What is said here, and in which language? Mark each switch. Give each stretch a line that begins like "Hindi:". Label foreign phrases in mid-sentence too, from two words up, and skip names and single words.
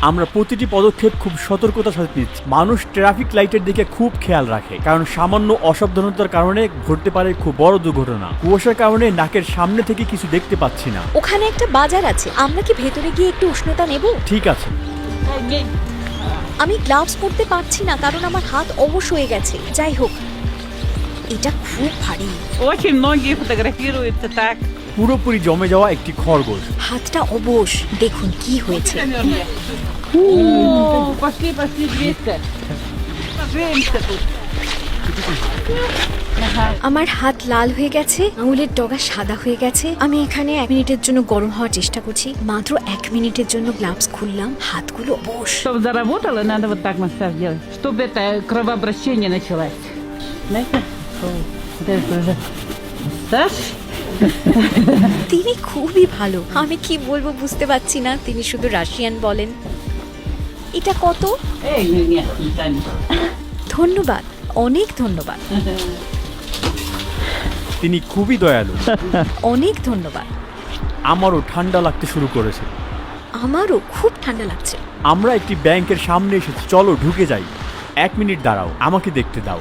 Bangla: আমরা প্রতিটি পদক্ষেপ খুব সতর্কতার সাথে নিচ্ছি। মানুষ ট্রাফিক লাইটের দিকে খুব খেয়াল রাখে, কারণ সামান্য অসাবধানতার কারণে ঘটতে পারে খুব বড় দুর্ঘটনা। কুয়াশার কারণে নাকের সামনে থেকে কিছু দেখতে পাচ্ছি না। ওখানে একটা বাজার আছে। আমরা কি ভেতরে গিয়ে একটু উষ্ণতা নেব? ঠিক আছে। আমি গ্লাভস পরতে পারছি না কারণ আমার হাত অবশ হয়ে গেছে। যাই হোক, এটা খুব ভারী।
Russian: Очень многие фотографируются так.
Bangla: পুরোপুরি জমে যাওয়া একটি খরগোশ। হাতটা অবশ। দেখুন কি হয়েছে।
Russian: О, пошли, 200. Поженимся тут.
Bangla: আমার হাত লাল হয়ে геছে, আঙুলের ডগা সাদা হয়ে গেছে। আমি এখানে 1 মিনিটের জন্য গরম হওয়ার চেষ্টা করছি। মাত্র 1 মিনিটের জন্য গ্লাভস খুললাম, হাতগুলো অবশ।
Russian: Чтобы заработало, надо вот так массаж делать, чтобы это кровообращение началось. Знаете? Вот это уже массаж.
Bangla: তিনি খুবই ভালো। আমি কি বলবো বুঝতে পারছি না। তিনি শুধু রাশিয়ান বলেন। এটা কত?
Russian: Эй, нет, не тянет.
Bangla: ধন্যবাদ, অনেক ধন্যবাদ। তিনি খুবই দয়ালু। অনেক ধন্যবাদ। আমারও ঠান্ডা লাগতে শুরু করেছে। আমারও খুব ঠান্ডা লাগছে। আমরা একটি ব্যাংকের সামনে এসেছি। চলো ঢুকে যাই। 1 মিনিট দাঁড়াও, আমাকে দেখতে দাও।